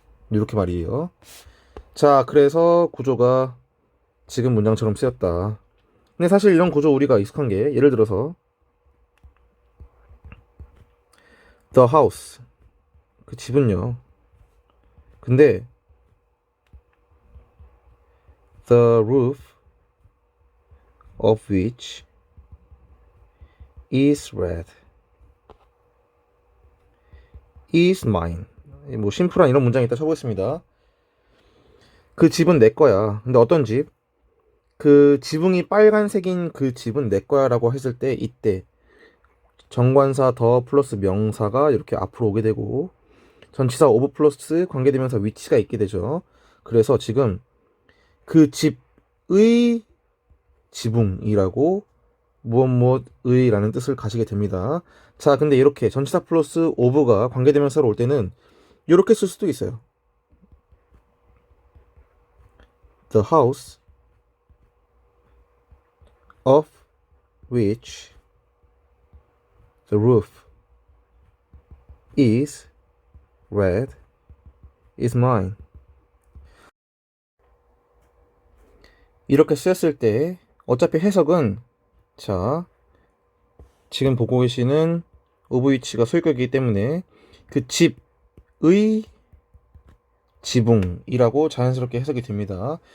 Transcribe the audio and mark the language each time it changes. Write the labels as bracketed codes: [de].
[ko] 이렇게 말이에요. 자, 그래서 구조가 지금 문장처럼 쓰였다. 근데 사실 이런 구조 우리가 익숙한 게 예를 들어서 [en] the house [ko] 그 집은요. 근데 [en] the roof of which is red is mine. [ko] 뭐 심플한 이런 문장이 있다 쳐보겠습니다. 그 집은 내 거야. 근데 어떤 집? 그 지붕이 빨간색인 그 집은 내 거야 라고 했을 때 이때 정관사 더 플러스 명사가 이렇게 앞으로 오게 되고 전치사 오브 플러스 관계대명사 위치가 있게 되죠. 그래서 지금 그 집의 지붕이라고 무엇 무엇의 라는 뜻을 가지게 됩니다. 자, 근데 이렇게 전치사 플러스 오브가 관계대명사로 올 때는 이렇게 쓸 수도 있어요. [en] The house of which the roof is red is mine. [ko] 이렇게 쓰였을 때 어차피 해석은 자 지금 보고 계시는 of which가 소유격이기 때문에 그 집의 지붕이라고 자연스럽게 해석이 됩니다.